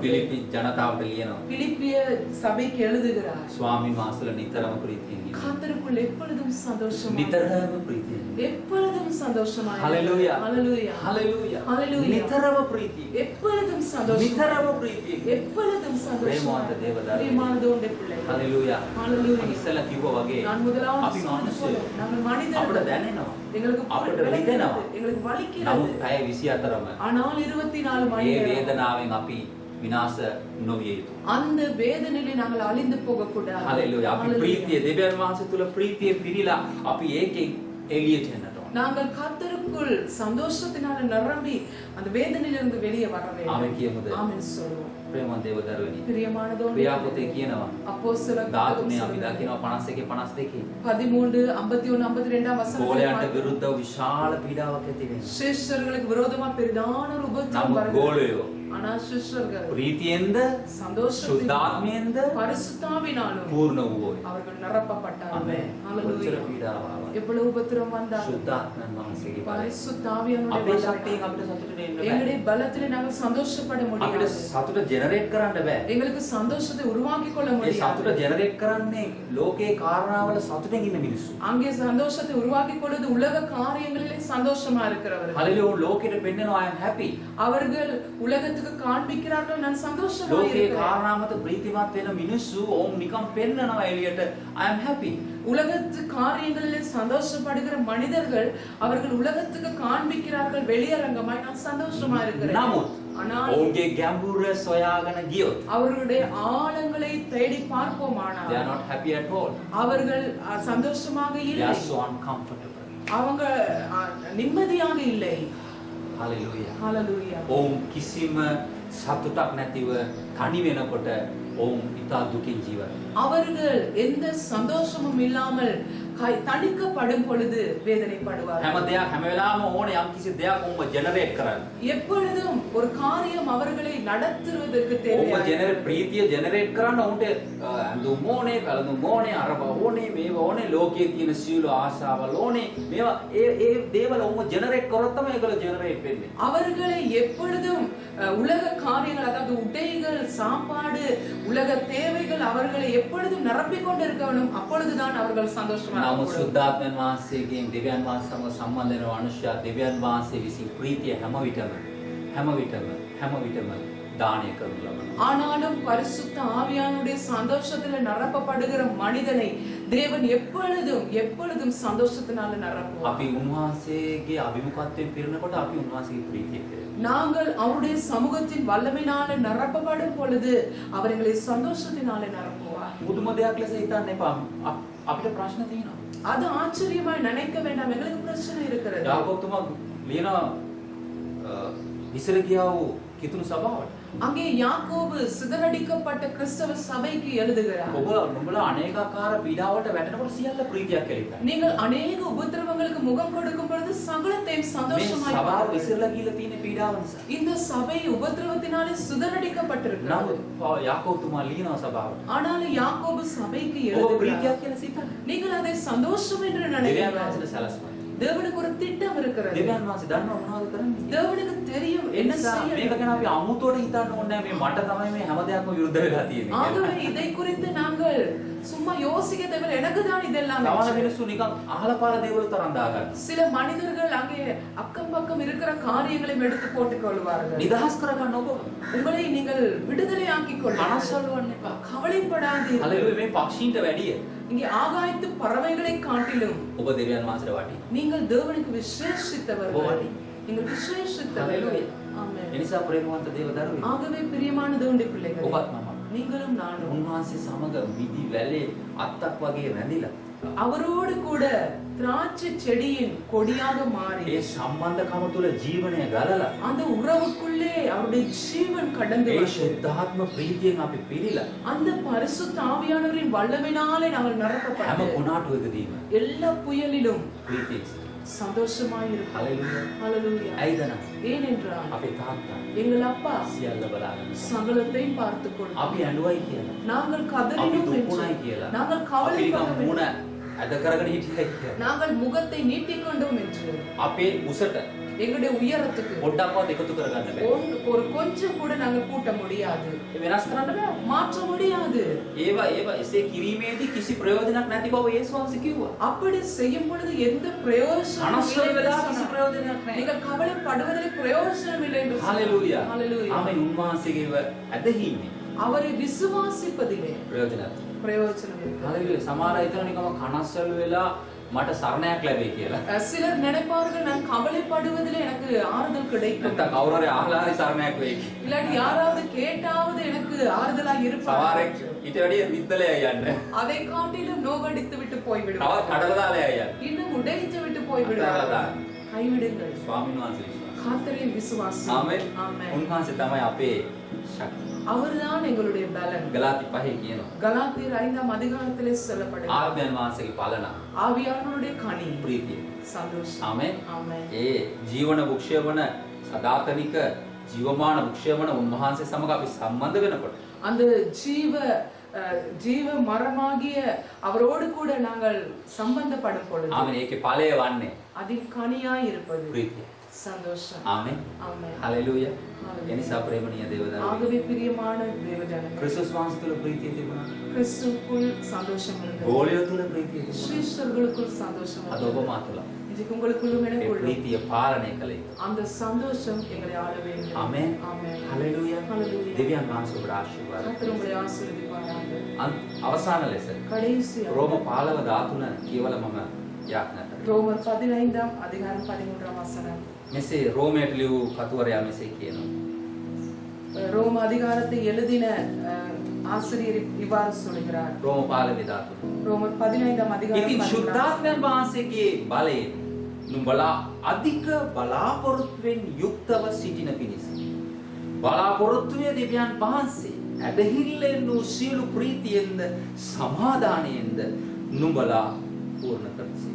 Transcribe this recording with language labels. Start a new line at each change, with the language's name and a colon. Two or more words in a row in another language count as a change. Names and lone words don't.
Sinhala: පිලිප්පි ජනතාවට ලියනවා.
Tamil: பிலிப்பிய சபைக்கு எழுதுகிறார்.
Sinhala: ස්වාමීන් වහන්සේලා නිතරම ප්‍රීතියෙන් ඉන්න.
Tamil: கர்த்தருக்குள் எப்பொழுதும் சந்தோஷமா,
Sinhala: නිතරම ප්‍රීතියෙන් ඉන්න.
Tamil: எப்பொழுதும் சந்தோஷமா.
Sinhala: හalleluya.
Tamil: ஹalleluya.
Sinhala: හalleluya.
Tamil: Hallelujah.
Sinhala: නිතරම ප්‍රීතියෙන්.
Tamil: எப்பொழுதும் சந்தோஷமா,
Sinhala: නිතරම ප්‍රීතියෙන්.
Tamil: எப்பொழுதும் சந்தோஷமா.
Sinhala: ප්‍රේමවන්ත දේවදා.
Tamil: பிரியமானதோண்டே பிள்ளை.
Sinhala: හalleluya.
Tamil: Hallelujah.
Sinhala: ඉස්සලා කිව්වා වගේ
Tamil: நான் முதலாவது
Sinhala: අපි
Tamil: சொன்னது
Sinhala: මනුස්සයෝ.
Tamil: போல, நாங்கள்
Sinhala: අපිට
Tamil: மனிதர்கள்.
Sinhala: දැනෙනවා.
Tamil: எங்களுக்கு
Sinhala: අපිට
Tamil: விளங்குகிறது,
Sinhala: රිදෙනවා.
Tamil: எங்களுக்கு வலிக்கிறது.
Sinhala: නමුත් පැය 24ම
Tamil: ஆனால் 24 மணி
Sinhala: ඒ
Tamil: நேரம்
Sinhala: වේදනාවෙන් අපි විනාශ නොවිය යුතුයි.
Tamil: அந்த வேதனையிலே நாங்கள் அழிந்து போக கூடாது.
Sinhala: හalleluya. අපි ප්‍රීතිය දෙවියන් වහන්සේ තුල ප්‍රීතිය පිරීලා අපි ඒකෙන් එළියට එන්නට ඕන.
Tamil: நாங்கள் கர்த்தருக்குள் சந்தோஷத்தினால நிரம்பி அந்த வேதனையிலிருந்து வெளியே வர வேண்டும்.
Sinhala: ආමෙන් කියමුද?
Tamil: ஆமென் சொல்லுவோம்.
Sinhala: ප්‍රේමවන්ත දේවදරුවනි.
Tamil: பிரியமானதோடு
Sinhala: ක්‍රියාපොතේ කියනවා
Tamil: அப்போஸ்தலர்
Sinhala: 13 අපි දකිනවා 51 52.
Tamil: 13 51 52
Sinhala: ගෝලයන්ට
Tamil: வசனத்தில்
Sinhala: විරුද්ධව විශාල පීඩාවක් ඇති වෙනවා.
Tamil: சிஷ்யர்களுக்கு விரோதமா பெரிதான ஒரு உபத்திரவம்
Sinhala: නමුත්
Tamil: வருகிறது.
Sinhala: ගෝලයෝ
Tamil: ஆனால் சிஷ்யர்கள்
Sinhala: ප්‍රීතියෙන්ද
Tamil: சந்தோஷத்தினாலும்
Sinhala: සුද්ධාත්මයෙන්ද
Tamil: பரிசுத்தாவினாலும்
Sinhala: පූර්ණ වූවෝය.
Tamil: அவர்கள் நிரப்பப்பட்டார்கள்.
Sinhala: ආමෙන්.
Tamil: ஹalleluya.
Sinhala: කොච්චර පීඩාවක් ආවද?
Tamil: எவ்வளவு உபத்திரம் வந்தாலும்
Sinhala: සුද්ධාත්මයන් වහන්සේගේ බලයෙන්
Tamil: பரிசுத்தாவியானுடைய
Sinhala: අපේ
Tamil: பலத்தால்
Sinhala: ශක්තියෙන් අපිට සතුටට එන්න බෑ.
Tamil: எங்களுடைய பலத்திலே நாங்கள் சந்தோஷப்பட
Sinhala: අපිට
Tamil: முடியாது.
Sinhala: සතුට ජෙනරේට් කරන්න බෑ.
Tamil: எங்களுக்கு சந்தோஷத்தை உருவாக்கி கொள்ள
Sinhala: ඒ
Tamil: முடியாது.
Sinhala: සතුට ජෙනරේට් කරන්නේ ලෝකේ කාරණාවල සතුටෙන් ඉන්න මිනිස්සු.
Tamil: அங்கே சந்தோஷத்தை உருவாக்கி கொள்வது உலக காரியங்களிலே சந்தோஷமா இருக்கிறவர்கள்.
Sinhala: හalleluya. ලෝකෙට පෙන්නනවා
English: I am happy.
Tamil: அவர்கள் உலகத்துக்கு காண்பிக்கிறார்கள் நான் சந்தோஷமா
Sinhala: ලෝකේ
Tamil: இருக்கிறேன்.
Sinhala: කාරණා මත ප්‍රීතිමත් වෙන මිනිස්සු ඕම් නිකම් පෙන්නනවා එළියට
English: I am happy.
Tamil: உலகத்து காரியங்களிலே சந்தோஷப்படுகிற மனிதர்கள் அவர்கள் உலகத்துக்கு காண்பிக்கிறார்கள் வெளியரங்கமாய் நான் சந்தோஷமா இருக்கிறேன்.
Sinhala: නමුත්
Tamil: ஆனால்
Sinhala: ඔවුන්ගේ ගැඹුර සොයාගෙන ගියොත්
Tamil: அவர்களுடைய ஆழங்களை தேடி
English: they
Tamil: பார்ப்போமானால்
English: are not happy at all.
Tamil: அவர்கள் சந்தோஷமாக
English: They
Tamil: இல்லை.
English: are so uncomfortable.
Tamil: அவங்க நிம்மதியாக இல்லை.
Sinhala: hallelujah.
Tamil: ஹalleluya.
Sinhala: ඔවුන් කිසිම සතුටක් නැතිව තනි වෙනකොට ඔවුන් ඉතා දුකින් ජීවත් වෙනවා.
Tamil: அவர்கள் எந்த சந்தோஷமும் இல்லாமல் தணிக்கப்படும் பொழுது வேதனைப்படுவார்கள்.
Sinhala: හැම දෙයක් හැම වෙලාවම ඕනේ යම් කිසි දෙයක් ඔවුන්ව ජෙනරේට් කරන්න.
Tamil: எப்பொழுதும் ஒரு காரியம் அவர்களை நடத்துவதற்கு
Sinhala: ඔවුන්ව
Tamil: தேவையான
Sinhala: ජෙනරේට් ප්‍රීතිය ජෙනරේට් කරන්න ඔවුන්ට ඇඳුම් ඕනේ, පැළඳුම් ඕනේ, අරව ඕනේ, මේව ඕනේ, ලෝකයේ තියෙන සියලු ආශාවල් ඕනේ. මේවා ඒ දේවල් ඔවුන්ව ජෙනරේට් කරොත් තමයි ඒගොල්ලෝ ජෙනරේට් වෙන්නේ.
Tamil: அவர்களை எப்பொழுதும் உலக காரியங்கள் அதாவது உடைகள், சாப்பாடு, உலக தேவைகள் அவர்களை எப்பொழுதும் நிரப்பிக் கொண்டிருக்க வேண்டும். அப்பொழுதுதான் அவர்கள் சந்தோஷமாக
Sinhala: නමුත් සුද්ධාත්මයන් වහන්සේගෙන් දෙවියන් වහන්සේ සමග සම්බන්ධ වෙන මනුෂ්‍යයා දෙවියන් වහන්සේ විසින් ප්‍රීතිය හැම විටම දානය කරනු ලබනවා.
Tamil: ஆனாலும் பரிசுத்த ஆவியானுடைய சந்தோஷத்துல நிரப்பப்படுகிற மனிதனை தேவன் எப்பொழுதும் சந்தோஷத்தினால நிரப்புவார்.
Sinhala: අපි උන්වහන්සේගේ අභිමුඛත්වයෙන් පිරෙනකොට අපි උන්වහන්සේගේ ප්‍රීතිය කෙරෙනවා.
Tamil: நாங்கள் அவருடைய சமூகத்தின் வல்லமையினால நிரப்பப்படும் பொழுது அவர் எங்களை சந்தோஷத்தினால நிரப்புவார்.
Sinhala: මුදුම දෙයක් ලෙස හිතන්න එපා. අපිට ප්‍රශ්න තියෙනවා.
Tamil: அது ஆச்சரியமாய் நினைக்க வேண்டாம். எங்களுக்கு பிரச்சனை இருக்கிறது.
Sinhala: යාකෝබ්තුමා ලියනවා විසිර ගියා වූ කිතුණු සභාවට.
Tamil: அங்கே யாக்கோபு சிதறடிக்கப்பட்ட கிறிஸ்தவ சபைக்கு எழுதுகிறார்.
Sinhala: ඔබ නුඹලා අනේකාකාර පීඩාවට වැටෙනකොට සියල්ල ප්‍රීතියක් කියලා.
Tamil: நீங்கள் அநேக உபத்திரவங்களுக்கு முகம் கொடுக்கும் பொழுது சகலத்தையும் சந்தோஷமாய்
Sinhala: සභාව
Tamil: பாருங்கள்.
Sinhala: විසිරලා ගිහලා තියෙන පීඩාව නිසා.
Tamil: இந்த சபை உபத்திரவத்தினாலே சிதறடிக்கப்பட்டிருக்கிறது.
Sinhala: නමුත් යාකෝබ්තුමා ලියනවා සභාවට.
Tamil: ஆனாலும் யாக்கோபு சபைக்கு
Sinhala: ඔබ
Tamil: எழுதுகிறார்.
Sinhala: ප්‍රීතියක් කියලා සිතන්න.
Tamil: நீங்கள் அதை சந்தோஷம் என்று
Sinhala: දෙවියන්
Tamil: நினைக்கிறீர்கள்.
Sinhala: වහන්සේට සැලසුවා.
Tamil: தேவனுக்கு ஒரு திட்டம் இருக்கிறது.
Sinhala: දෙවියන් වහන්සේ දන්නවා මොනවද කරන්නේ.
Tamil: தேவனுக்கு தெரியும் என்ன
Sinhala: එනිසා
Tamil: செய்ய
Sinhala: මේක ගැන අපි අමුතුවට හිතන්න ඕනේ නැහැ. මේ මට තමයි මේ හැම දෙයක්ම විරුද්ධ වෙලා තියෙන්නේ.
Tamil: ஆகவே இதை குறித்து நாங்கள் சும்மா யோசிக்க தேவையில்லை. எனக்கு தான் இதெல்லாம்
Sinhala: සමහර
Tamil: என்று.
Sinhala: මිනිස්සු නිකන් අහලා පාලා දේවල් තරම් දාගන්න.
Tamil: சில மனிதர்கள் அங்கே அக்கம் பக்கம் இருக்கிற காரியங்களையும் எடுத்து போட்டுக் கொள்வார்கள்.
Sinhala: නිදහස් කරගන්න ඔබ.
Tamil: உங்களை நீங்கள் விடுதலை ஆக்கிக் கொள்ளுங்கள்.
Sinhala: කනස්සල් වෙන්න එපා.
Tamil: கவலைப்படாதீர்கள்.
Sinhala: හලෙලුයා මේ පක්ෂීන්ට වැඩිය
Tamil: இங்கே ஆகாயத்து பறவைகளை காட்டிலும்
Sinhala: ඔබ දෙවියන් වහන්සේට වටිනවා.
Tamil: நீங்கள் தேவனுக்கு விசேஷித்தவர்கள். ஓடி. நீங்கள் விசேஷித்தவர்கள்.
Sinhala: හලෙලුයා.
Tamil: ஆமென்.
Sinhala: එනිසා ප්‍රේමවන්ත දේව දරුවෝ
Tamil: ஆகவே பிரியமான தேவனுடைய பிள்ளைகளே,
Sinhala: ඔබත් මම
Tamil: நீங்களும் நானும்
Sinhala: උන්වහන්සේ සමග මිදි වැලේ අත්තක් වගේ රැඳිලා
Tamil: அவரோடு கூட திராட்சை செடியின் கொடியாக மாறி
Sinhala: ඒ සම්බන්ධකම තුළ ජීවනය ගලලා
Tamil: அந்த உறவுக்குள்ளே அவருடைய ஜீவன் கடந்து
Sinhala: ඒ
Tamil: வந்தது.
Sinhala: ශුද්ධාත්ම ප්‍රීතියෙන් අපි පිරීලා
Tamil: அந்த பரிசுத்த ஆவியானவரின் வல்லமையினாலே நாங்கள்
Sinhala: හැම
Tamil: நிரப்பப்பட்டோம்.
Sinhala: කුණාටුවකදීම
Tamil: எல்லா புயலிலும்
Sinhala: ප්‍රීතියෙන්
Tamil: சந்தோஷமாய் இருப்போம்.
Sinhala: හලෙලුයා.
Tamil: ஹalleluya.
Sinhala: ඇයිද නම්
Tamil: ஏனென்றால்
Sinhala: අපේ තාත්තා
Tamil: எங்கள் அப்பா
Sinhala: සියල්ල බලාගෙන
Tamil: சகலத்தையும் பார்த்துக் கொள்ளும்.
Sinhala: අපි ඇඬුවයි කියලා
Tamil: நாங்கள்
Sinhala: අපි
Tamil: கதறினோம்
Sinhala: දුක්ුණයි
Tamil: என்று,
Sinhala: කියලා
Tamil: நாங்கள்
Sinhala: අපි නිකන්
Tamil: கவலைப்பட்டோம்
Sinhala: මුණ
Tamil: என்று,
Sinhala: ඇද කරගෙන හිටියයි කියලා
Tamil: நாங்கள் முகத்தை நீட்டிக் கொண்டோம் என்று,
Sinhala: අපේ උසට
Tamil: எங்களுடைய உயரத்துக்கு
Sinhala: පොඩ්ඩක්වත් එකතු කරගන්න බෑ.
Tamil: ஒரு கொஞ்சம் கூட நாங்கள் கூட்ட முடியாது,
Sinhala: ඒ වෙනස් කරන්න බෑ.
Tamil: மாற்ற முடியாது.
Sinhala: ඒවා එසේ කිරීමේදී කිසි ප්‍රයෝජනයක් නැති බව යේසුස් වහන්සේ කිව්වා.
Tamil: அப்படி செய்யும் பொழுது எந்த பிரயோஜனமும்
Sinhala: අනස්සල
Tamil: இல்லை என்று
Sinhala: වෙලා කිසි
Tamil: சொன்னார்.
Sinhala: ප්‍රයෝජනයක් නැහැ.
Tamil: நீங்கள் கவலைப்படுவதில் பிரயோஜனம் இல்லை என்று சொன்னார்.
Sinhala: හලෙලුයා.
Tamil: ஹalleluya.
Sinhala: ආමෙන් උන්වහන්සේගේව ඇදහින්නේ
Tamil: அவரை விசுவாசிப்பதிலே
Sinhala: ප්‍රයෝජනයක්.
Tamil: பிரயோஜனம் இருக்கு.
Sinhala: හලෙලුයා. සමහර අය හිතන නිකම කනස්සල් වෙලා මට සරණයක් ලැබෙයි කියලා.
Tamil: சிலர் நினைப்பார்கள் நான் கவலைப்படுவதிலே எனக்கு ஆறுதல் கிடைக்கும்,
Sinhala: නැත්තම් කවුරු හරි අහලා හරි සරණයක් වෙයි කියලා.
Tamil: இல்லாட்டி யாராவது கேட்டாவது எனக்கு ஆறுதலாய் இருப்பார்.
Sinhala: සමහරෙක් ඊට වැඩිය විද්දලේ යන්නේ.
Tamil: அதை காட்டிலும் நோகடித்து விட்டு
Sinhala: තවත්
Tamil: போய்விடுவார்.
Sinhala: කඩලා දාලා යන්නේ.
Tamil: இன்னும் உடைத்து விட்டு
Sinhala: අත්හැරලා
Tamil: போய்விடுவார்.
Sinhala: දාන්න.
Tamil: கைவிடுங்கள்.
Sinhala: ස්වාමීන් වහන්සේ විශ්වාස.
Tamil: கர்த்தரின் விசுவாசம்.
Sinhala: ආමෙන්.
Tamil: ஆமென்.
Sinhala: උන්වහන්සේ තමයි අපේ ශක්තිය.
Tamil: அவர்தான் எங்களுடைய பலன்.
Sinhala: ගලාති 5 කියනවා.
Tamil: கலாத்தியர் 5ஆம் அதிகாரத்திலே சொல்லப்படுகிறது.
Sinhala: ආත්මයන් වහන්සේගේ පලන
Tamil: ஆவியானவருடைய கனி
Sinhala: ප්‍රීතිය.
Tamil: சந்தோஷம்.
Sinhala: ආමෙන්.
Tamil: ஆமென்.
Sinhala: ඒ ජීවන වෘක්ෂය වන සදාතනික ජීවමාන වෘක්ෂය වන උන්වහන්සේ සමග අපි සම්බන්ධ වෙනකොට
Tamil: அந்த ஜீவ மரமாகிய அவரோடு கூட நாங்கள் சம்பந்தப்படும் பொழுது
Sinhala: ආමෙන් ඒකේ ඵලය වන්නේ
Tamil: அதில் கனியாய் இருப்பது
Sinhala: ප්‍රීතිය.
Tamil: சந்தோஷம்.
Sinhala: ආමෙන්.
Tamil: ஆமென்.
Sinhala: හලෙලූයා.
Tamil: Hallelujah.
Sinhala: එනිසා ප්‍රේමණීය දේවදරුවෝ
Tamil: ஆகவே பிரியமான தேவஜனமே,
Sinhala: ක්‍රිස්තුස් වහන්සේ තුළ ප්‍රීතිය තිබුණා.
Tamil: கிறிஸ்துவுக்குள் சந்தோஷம் இருந்தது.
Sinhala: ගෝලිය තුළ ප්‍රීතිය තිබුණා.
Tamil: ஸ்ரீஸ்வர்களுக்குள் சந்தோஷம்
Sinhala: අද
Tamil: இருந்தது.
Sinhala: ඔබ මා තුළ
Tamil: இன்றைக்கு உங்களுக்குள்ளும்
Sinhala: ඒ
Tamil: எனக்குள்ளும்
Sinhala: ප්‍රීතිය පාලනය කළ යුතුයි.
Tamil: அந்த சந்தோஷம் எங்களை ஆள வேண்டும்.
Sinhala: ආමෙන්.
Tamil: ஆமென்.
Sinhala: හලෙලූයා.
Tamil: Hallelujah.
Sinhala: දෙවියන් වහන්සේ ඔබට ආශිර්වාද
Tamil: கர்த்தர் உங்களை ஆசீர்வதிப்பாராக.
Sinhala: අවසාන ලෙස
Tamil: கடைசியாக
Sinhala: රෝම 15:13 කියවල මම යාඥා කරනවා.
Tamil: ரோமர் 15ஆம் அதிகாரம் 13ஆம் வசனம்.
Sinhala: මෙසේ රෝමයට ලියූ කතුවරයා මෙසේ කියනවා.
Tamil: ரோம அதிகாரத்தை எழுதின ஆசிரியர் இவ்வாறு சொல்கிறார்.
Sinhala: රෝම 15:13.
Tamil: ரோமர் 15ஆம் அதிகாரம்
Sinhala: ඉතින්
Tamil: 13.
Sinhala: ශුද්ධාත්මයන් වහන්සේගේ බලයෙන් නුඹලා අධික බලාපොරොත්තුවෙන් යුක්තව සිටින පිණිස බලාපොරොත්තුවේ දෙවියන් වහන්සේ ඇදහිල්ලෙන් වූ සියලු ප්‍රීතියෙන්ද සමාදානයෙන්ද නුඹලා පූර්ණ කරසි.